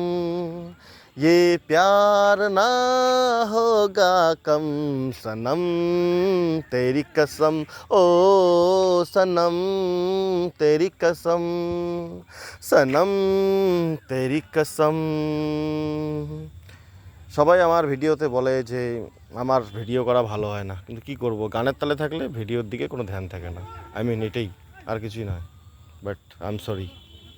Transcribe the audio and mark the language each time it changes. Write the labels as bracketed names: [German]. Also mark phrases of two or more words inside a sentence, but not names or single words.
[Hindi] ये प्यार ना होगा कम सनम तेरी कसम। ओ सनम तेरी कसम, सनम तेरी कसम। [Bangla] সবাই আমার ভিডিওতে বলে যে আমার ভিডিও করা ভালো হয় না, কিন্তু কি করব, গানের তালে থাকলে ভিডিওর দিকে কোনো ধ্যান থাকে না। [English] I mean [Bangla] এটাই, আর কিছুই নয়। [English] but I am sorry.